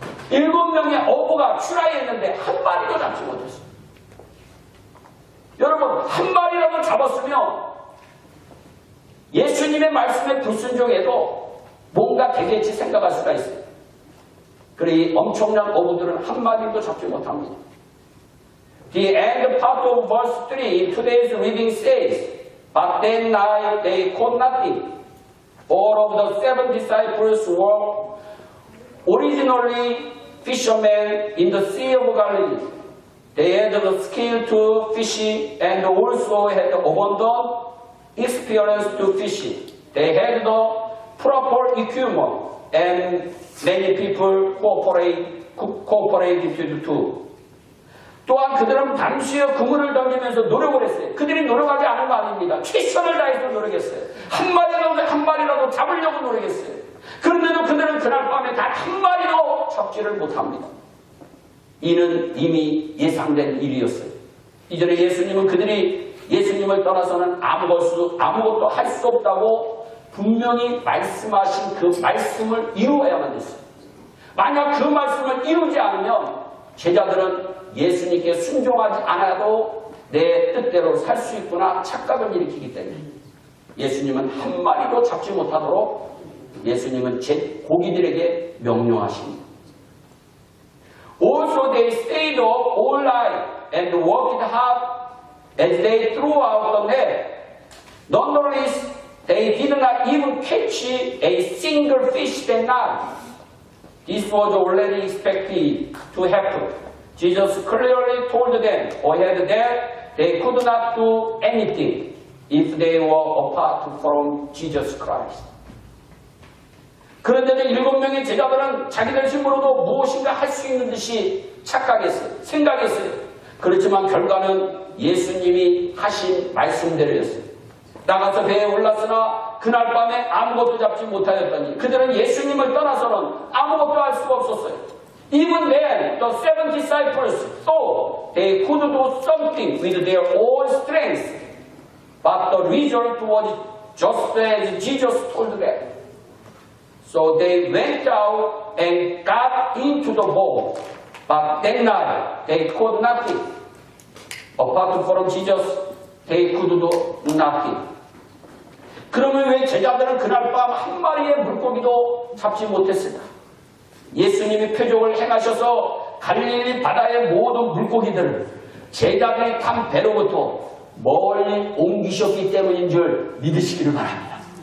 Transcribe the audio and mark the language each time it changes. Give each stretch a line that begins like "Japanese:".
Korean: 7명의 어부가 출하했는데 한 마리도 잡지 못했어요. 여러분, 한 마리라도 잡았으면 예수님의 말씀에 불순종해도 뭔가 되겠지 생각할 수가 있어요. 그래 이 엄청난 어부들은 한 마리도 잡지 못합니다.
English: The end part of verse 3 in today's reading says, But that night they caught nothing. All of the 7 disciples were originally fishermen in the Sea of Galilee. They had the skill to fishing and also had abundant experience to fishing. They had the proper equipment and many people cooperated too.
Korean: 또한 그들은 밤새 그물을 던지면서 노력을 했어요. 그들이 노력하지 않은 거 아닙니다. 최선을 다해서 노력했어요. 한 마리라도 잡으려고 노력했어요. 그런데도 그들은 그날 밤에 단 한 마리도 잡지를 못합니다. 이는 이미 예상된 일이었어요. 이전에 예수님은 그들이 예수님을 떠나서는 아무것도 할 수 없다고 분명히 말씀하신 그 말씀을 이루어야만 됐어요. 만약 그 말씀을 이루지 않으면 제자들은 예수님께 순종하지 않아도 내 뜻대로 살 수 있구나 착각을 일으키기 때문에 예수님은 한 마리도 잡지 못하도록 예수님은 제 고기들에게 명령하십니다.
English: Also they stayed up all night and worked hard as they threw out the net. Nonetheless, they did not even catch a single fish that night. This was already expected to happen. Jesus clearly told them ahead that they could not do anything if they were apart from Jesus Christ.
Korean: 그런데도 7명의 제자들은 자기들 힘으로도 무엇인가 할 수 있는 듯이 착각했어요. 생각했어요. 그렇지만 결과는 예수님이 하신 말씀대로였어요. 나가서 배에 올랐으나 그날 밤에 아무것도 잡지 못하였더니 그들은 예수님을 떠나서는 아무것도 할 수가 없었어요.
English: Even then, the 7 disciples thought they could do something with their own strength, but the result was just as Jesus told them. So they went out and got into the boat, but that night they could nothing. Apart from Jesus, they could do nothing.
Korean: 그러면 왜 제자들은 그날 밤 한 마리의 물고기도 잡지 못했을까? 예수님이 표적을 행하셔서 갈릴리 바다의 모든 물고기들을 제자들이 탄 배로부터 멀리 옮기셨기 때문인 줄 믿으시기를 바랍니다.